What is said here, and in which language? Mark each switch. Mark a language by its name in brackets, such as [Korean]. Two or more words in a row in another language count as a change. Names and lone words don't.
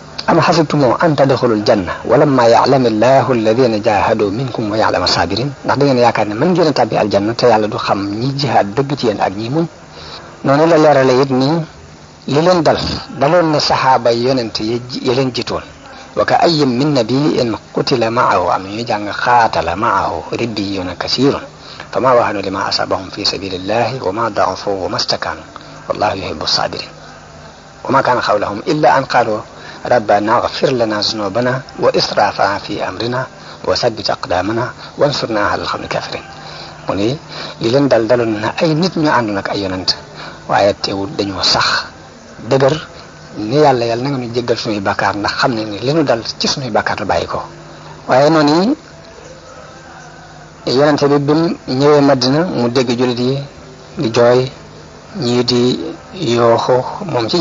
[Arabic] أم حسبتم أن تدخلوا الجنة ولما يعلم الله الذين جاهدوا منكم ويعلم الصابرين [Wolof] ndax da ngeen yaakaar ne mën ngeen a tàbbi aljanna te yàlla du xam ñi jihaad dëgg ci yéen ak ñi muñ noonu la leerale it nii li leen daloon na saxaaba yonent yi leen jiitoon [Arabic] وكأين من نبي قتل معه [Wolof] am ñu jàng [Arabic] قاتل معه ربيون كثير فما وهنوا لما أصابهم في سبيل الله وما ضعفوا وما استكانوا والله يحب الصابرين وما كان قولهم إلا أن قالوا ربنا اغفر لنا ذنوبنا وإسرافنا في أمرنا وثبت أقدامنا وانصرنا على القوم الكافرين [Wolof] mu ni li leen daloon na ay nit ñu àndoon ak ay yonent waaye teewul dañoo sax dëgër ni yàlla na nga ñu jéggal suñuy bàkkaar ndax xam ne ni li ñu dal ci suñuy bàkkaar la bàyyi ko waaye noonu yonente bi bim ñëwee Madina mu dégg jullit yi di jooy ñii di yooxu moom ci